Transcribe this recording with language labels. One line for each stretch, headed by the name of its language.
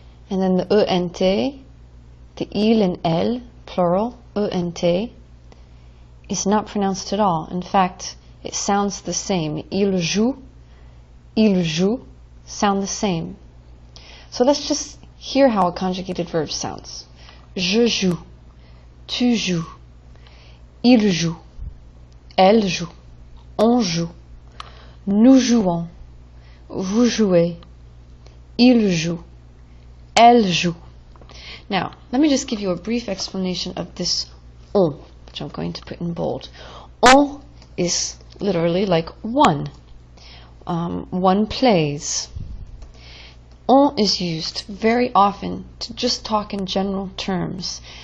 English: And then the ent, the il and elle, plural, ent, is not pronounced at all. In fact, it sounds the same.
French: Il joue,
English: sound the same. So let's just hear how a conjugated verb sounds.
French: Je joue, tu joues, il joue, elle joue, on joue, nous jouons, vous jouez, il joue, elle joue.
English: Now, let me just give you a brief explanation of this on, which I'm going to put in bold. On is literally like one. One plays. On is used very often to just talk in general terms.